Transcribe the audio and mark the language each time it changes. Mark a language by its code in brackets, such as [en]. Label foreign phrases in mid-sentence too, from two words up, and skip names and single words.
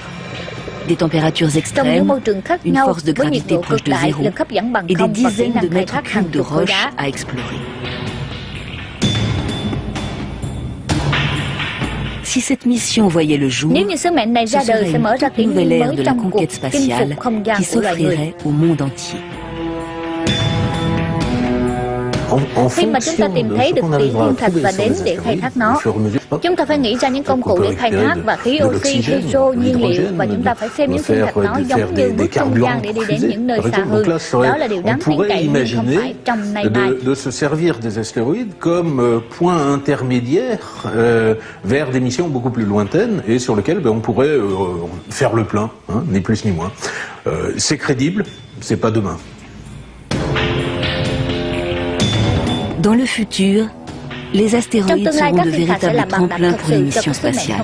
[fr] Des températures extrêmes, une force de gravité proche de zéro et des dizaines de mètres cubes de roches à explorer. Si cette mission voyait le jour, ce serait une toute nouvelle ère de la conquête spatiale qui s'offrirait au monde entier. [vi] Khi mà chúng ta tìm thấy được thủy thiên thạch và đến để khai thác nó, chúng ta phải nghĩ ra những công cụ để khai thác và khí oxy, hydro, nhiên liệu, và chúng ta phải xem những thiên thạch nó giống như bước trung gian để đi đến những nơi xa hơn. Đó là điều đáng tin cậy nhưng không phải trong nay mai. [fr] De se servir des astéroïdes comme point intermédiaire vers des missions beaucoup plus lointaines et sur lesquelles on pourrait faire le plein, ni plus ni moins. C'est crédible, c'est pas demain. Dans le futur, les astéroïdes seront de véritables tremplins pour les missions spatiales.